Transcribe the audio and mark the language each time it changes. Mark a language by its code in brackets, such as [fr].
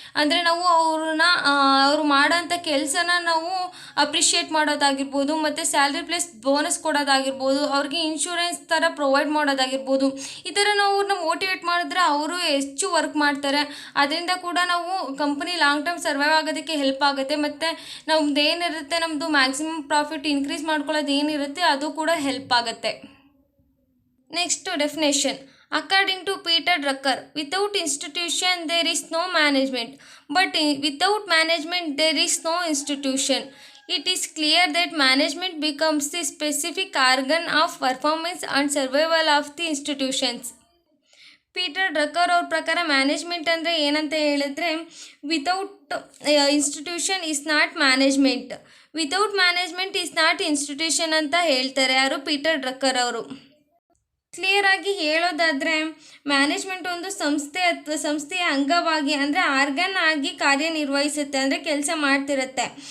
[kn] ಅಂದರೆ ನಾವು ಅವ್ರು ಮಾಡೋಂಥ ಕೆಲಸನ ನಾವು ಅಪ್ರಿಷಿಯೇಟ್ ಮಾಡೋದಾಗಿರ್ಬೋದು, ಮತ್ತು ಸ್ಯಾಲ್ರಿ ಪ್ಲಸ್ ಬೋನಸ್ ಕೊಡೋದಾಗಿರ್ಬೋದು, ಅವ್ರಿಗೆ ಇನ್ಶೂರೆನ್ಸ್ ಥರ ಪ್ರೊವೈಡ್ ಮಾಡೋದಾಗಿರ್ಬೋದು. ಈ ಥರ ನಾವು ಅವ್ರನ್ನ ಮೋಟಿವೇಟ್ ಮಾಡಿದ್ರೆ ಅವರು ಹೆಚ್ಚು ವರ್ಕ್ ಮಾಡ್ತಾರೆ. ಅದರಿಂದ ಕೂಡ ನಾವು ಕಂಪನಿ ಲಾಂಗ್ ಟರ್ಮ್ ಸರ್ವೈವ್ ಆಗೋದಕ್ಕೆ ಹೆಲ್ಪ್ ಆಗುತ್ತೆ. ಮತ್ತು ನಮ್ದು ಏನಿರುತ್ತೆ, ನಮ್ಮದು ಮ್ಯಾಕ್ಸಿಮಮ್ ಪ್ರಾಫಿಟ್ ಇನ್ಕ್ರೀಸ್ ಮಾಡ್ಕೊಳ್ಳೋದು ಏನಿರುತ್ತೆ ಅದು ಕೂಡ ಹೆಲ್ಪ್ ಆಗುತ್ತೆ. [en] Next definition. According to Peter Drucker, without institution there is no management, but without management there is no institution. It is clear that management becomes the specific organ of performance and survival of the institutions. [kn] Peter ಡ್ರಕ್ಕರ್ ಅವ್ರ ಪ್ರಕಾರ management ಅಂದರೆ ಏನಂತ ಹೇಳಿದ್ರೆ, [en] without institution is not management, without management is not institution [kn] ಅಂತ ಹೇಳ್ತಾರೆ. ಯಾರು? Peter ಡ್ರಕ್ಕರ್ ಅವರು. ಕ್ಲಿಯರಾಗಿ ಹೇಳೋದಾದರೆ, ಮ್ಯಾನೇಜ್ಮೆಂಟ್ ಒಂದು ಸಂಸ್ಥೆಯ ಅಂಗವಾಗಿ ಅಂದರೆ ಆರ್ಗನ್ ಆಗಿ ಕಾರ್ಯನಿರ್ವಹಿಸುತ್ತೆ, ಅಂದರೆ ಕೆಲಸ ಮಾಡ್ತಿರುತ್ತೆ.